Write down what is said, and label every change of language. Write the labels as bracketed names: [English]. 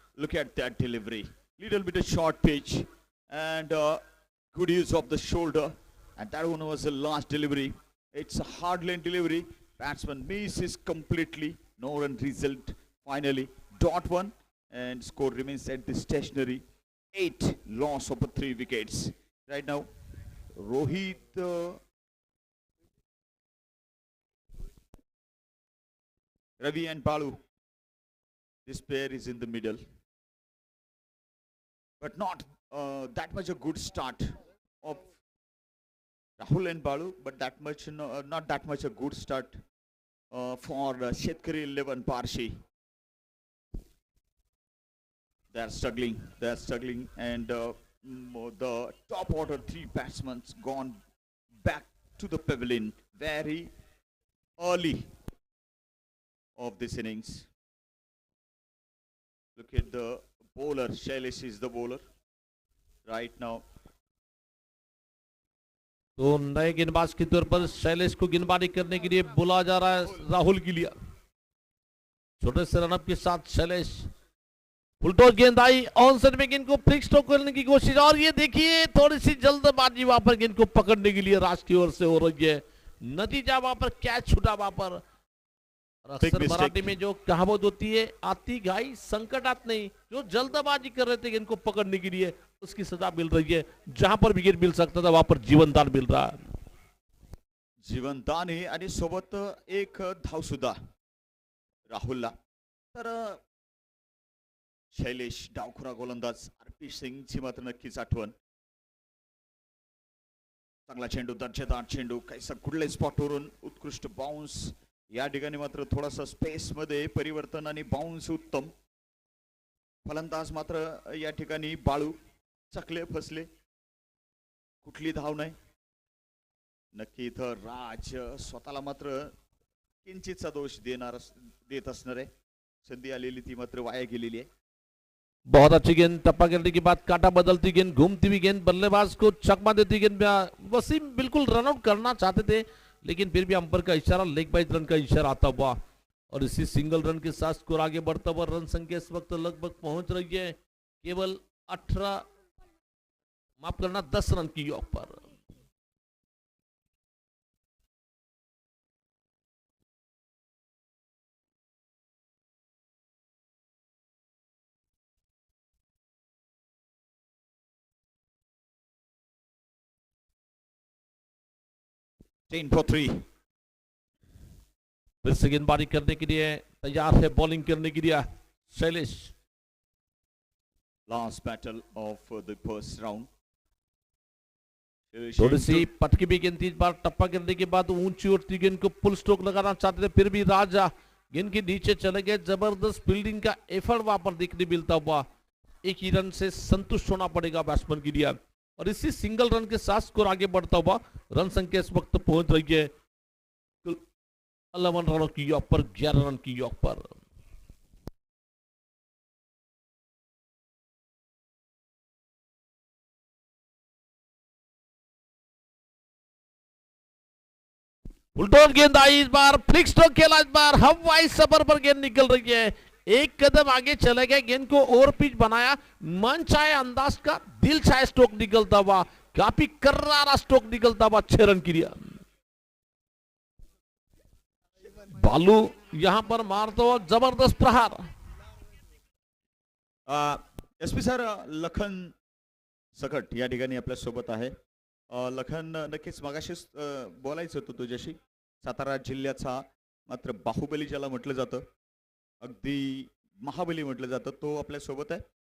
[English] Look at that delivery, little bit short pitch and good use of the shoulder, and that one was the last delivery. It's a hard length delivery, batsman misses completely, no run result, finally dot one, and score remains at the stationary 8, loss of 3 wickets right now. Rohit Ravi and Balu, this pair is in the middle, but not that much a good start of Rahul and Balu, but that much not that much a good start for Shetkari 11 Parshi. They are struggling, and the top order 3 batsmen gone back to the pavilion very early of this innings. Look at the bowler, Shailesh is the bowler right now. [Hindi] तो नए गेंदबाज के तौर पर शैलेश को गेंदबाजी करने के लिए बुलाया जा रहा है राहुल के लिए। छोटे से रनअप के साथ शैलेश, फुलटॉस गेंद आई, ऑन साइड में गेंद को फ्लिक स्ट्रोक करने की कोशिश, और ये देखिए थोड़ी सी जल्दबाजी वहां पर गेंद को पकड़ने के लिए राज की ओर से हो रही है, नतीजा वहां पर कैच छूटा वहां पर। अक्सर मराठी में जो कहावत होती है, [Marathi] आती घाई संकटात नहीं, [Hindi] जो जल्दबाजी कर रहे थे गेंद को पकड़ने के लिए उसकी सजा मिल रही है, जहां पर विकेट मिल सकता था वहां पर जीवनदान मिल रहा है। [Marathi] जीवनदान आहे आणि सोबत एक धाव सुद्धा राहुलला। तर शैलेश डावखुरा गोलंदाज, आरपी सिंगची मात्र नक्कीच आठवण। चांगला चेंडू, दर्जेदार चेंडू, काहीसा कुठल्या स्पॉटवरून उत्कृष्ट बाउन्स, या ठिकाणी मात्र थोडासा स्पेस मध्ये परिवर्तन आणि बाउन्स उत्तम। फलंदाज मात्र या ठिकाणी बाळू चकले फसले, कुठली धाव नाही। नक्की इथं राज स्वतःला मात्र किंचितचा दोष देत असणार आहे, संधी आलेली ती मात्र वाया गेलेली आहे। [Hindi] बहुत अच्छी गेंद, टप्पा गिरने के बाद कांटा बदलती गेंद, घूमती हुई गेंद, बल्लेबाज को चकमा देती गेंद। वसीम बिल्कुल रन आउट करना चाहते थे, लेकिन फिर भी अंपायर का इशारा, लेग बाइज रन का इशारा आता हुआ, और इसी सिंगल रन के साथ स्कोर आगे बढ़ता हुआ, रन संख्या इस वक्त लगभग पहुंच रही है केवल 18, माफ करना 10 रन की ऑफ पर। [English] 10 for 3. [Hindi] फिर से गेंदबाजी करने के लिए तैयार है, बॉलिंग करने के लिए Shailesh. [English] Last battle of the first round. [Hindi] थोड़ी सी पटकी भी गेंद थी, इस बार टप्पा गिरने के बाद ऊंची उठती गेंद को पुल स्ट्रोक लगाना चाहते थे, फिर भी राजा गेंद के नीचे चले गए। जबरदस्त फील्डिंग का एफर्ट वहां पर देखने मिलता हुआ, एक ही रन से संतुष्ट होना पड़ेगा बैट्समैन के लिए। और इसी सिंगल रन के साथ स्कोर आगे बढ़ता हुआ, रन संख्या इस वक्त पहुंच रही है 11 रनों की योग पर, 11 रन की योग पर। उल्टोन गेंद आई, इस बार फ्लिक स्ट्रोक खेला, इस बार हवाई सफर पर गेंद निकल रही है। एक कदम आगे चले गए, गेंद को ओवर पिच बनाया, मन चाहे अंदाज का दिल चाहे स्ट्रोक निकलता हुआ, काफी कर्रारा स्ट्रोक निकलता हुआ, 6 रन की बालू यहां पर मारता हुआ जबरदस्त प्रहार। [Marathi] एसपी सर, लखन सकट या ठिकाणी आपल्या सोबत आहे. लखन, नक्कीच मागाशीच बोलायचं होतं तुझ्याशी. सातारा जिल्ह्याचा मात्र बाहुबली ज्याला म्हटलं जातं, अगदी महाबली म्हटलं जातं, तो आपल्या सोबत आहे.